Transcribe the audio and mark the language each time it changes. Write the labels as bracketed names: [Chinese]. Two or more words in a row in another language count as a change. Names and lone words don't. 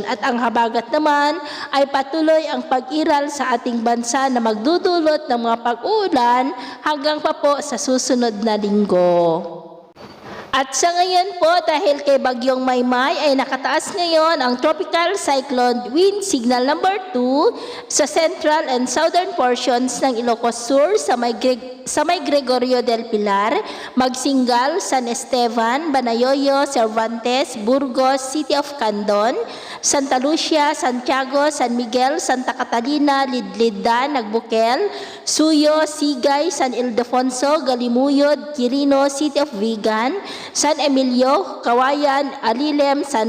[Filipino] At ang habagat naman ay patuloy ang pag-iral sa ating bansa na magdudulot ng mga pag-uulan hanggang pa po sa susunod na linggo. At sa ngayon po, dahil kay Bagyong Maymay ay nakataas ngayon ang Tropical Cyclone Wind Signal number 2 sa [English] central and southern portions [Filipino] ng Ilocos Sur sa may Gregorio del Pilar, Magsingal, San Esteban, Banayoyo, Cervantes, Burgos, City of Candon, Santa Lucia, Santiago, San Miguel, Santa Catalina, Lidlida, Nagbukel, Suyo, Sigay, San Ildefonso, Galimuyod, Quirino, City of Vigan, San Emilio, Kawayan, Alilem, San